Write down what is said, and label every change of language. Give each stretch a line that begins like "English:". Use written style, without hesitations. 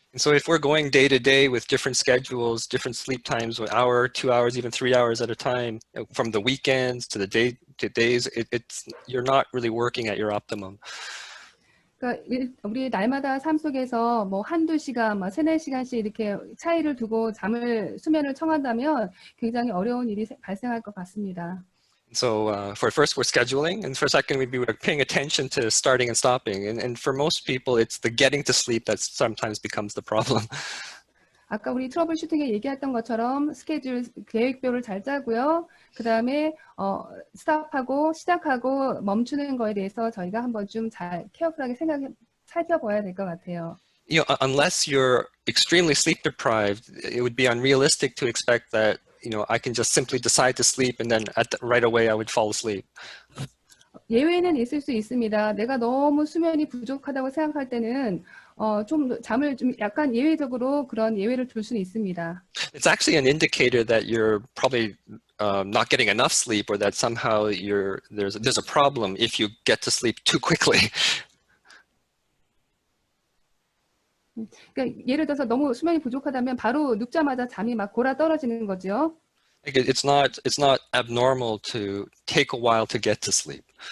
English: And so if we're going day to day with different schedules, different sleep times, 1 hour, 2 hours, even 3 hours at a time, from the weekends to the days, you're not really working at your optimum.
Korean: 그러니까 우리 날마다 삶 속에서 뭐 한두 시간, 막 3-4시간씩 이렇게 차이를 두고 수면을 청한다면 굉장히 어려운 일이 발생할 것 같습니다.
English: So for first, we're scheduling, and for second, we're paying attention to starting and stopping. And for most people, it's the getting to sleep that sometimes becomes the problem.
Korean: 아까 우리 트러블 슈팅에 얘기했던 것처럼 스케줄, 계획표를 잘 짜고요. 그 다음에 스탑하고 시작하고 멈추는 거에 대해서 저희가 한번 좀 잘 케어풀하게 살펴봐야 될 것 같아요.
English: Unless you're extremely sleep deprived, it would be unrealistic to expect that I can just simply decide to sleep and then right away I would fall asleep.
Korean: 예외는 있을 수 있습니다. 내가 너무 수면이 부족하다고 생각할 때는 좀 잠을 좀 약간 예외적으로 그런 예외를 둘 수는 있습니다.
English: It's actually an indicator that you're probably not getting enough sleep, or that somehow there's a problem if you get to sleep too quickly.
Korean: 그러니까 예를 들어서 너무 수면이 부족하다면 바로 눕자마자 잠이 막 골아 떨어지는 거죠.
English: Like it's not abnormal to take a while to get to sleep.